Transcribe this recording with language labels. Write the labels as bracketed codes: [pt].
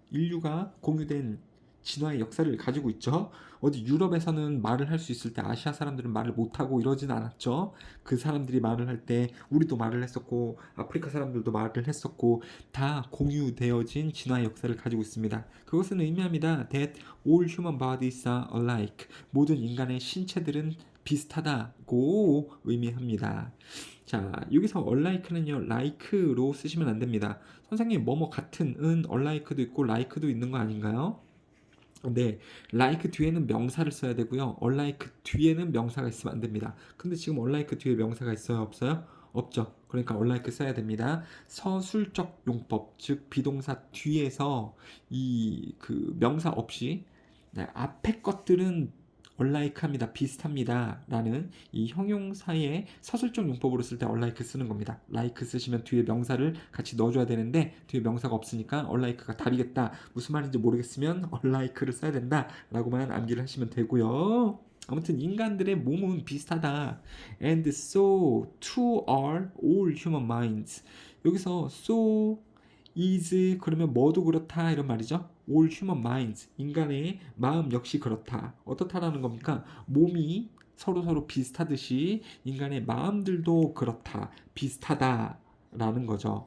[ko] 인류가 공유된 진화의 역사를 가지고 있죠. 어디 유럽에서는 말을 할 수 있을 때 아시아 사람들은 말을 못하고 이러진 않았죠. 그 사람들이 말을 할 때 우리도 말을 했었고 아프리카 사람들도 말을 했었고 다 공유되어진 진화의 역사를 가지고 있습니다. 그것은 의미합니다. [en] That all human bodies are alike. [ko] 모든 인간의 신체들은 비슷하다고 의미합니다. 자, 여기서 unlike는요 like로 쓰시면 안 됩니다. 선생님 뭐뭐 같은은 unlike도 있고 like도 있는 거 아닌가요? 네, like 뒤에는 명사를 써야 되고요. unlike 뒤에는 명사가 있으면 안 됩니다. 근데 지금 unlike 뒤에 명사가 있어요, 없어요? 없죠. 그러니까 unlike 써야 됩니다. 서술적 용법, 즉 비동사 뒤에서 이 그 명사 없이 네, 앞에 것들은 unlike합니다. 비슷합니다. 라는 이 형용사의 서술적 용법으로 쓸 때 unlike 쓰는 겁니다. like 쓰시면 뒤에 명사를 같이 넣어줘야 되는데 뒤에 명사가 없으니까 unlike가 답이겠다. 무슨 말인지 모르겠으면 unlike를 써야 된다. 라고만 암기를 하시면 되고요. 아무튼 인간들의 몸은 비슷하다. [en] And so too are all human minds. [ko] 여기서 so is 그러면 뭐도 그렇다 이런 말이죠. [en] all human minds [ko] 인간의 마음 역시 그렇다. 어떻다라는 겁니까? 몸이 서로 비슷하듯이 인간의 마음들도 그렇다. 비슷하다. 라는 거죠.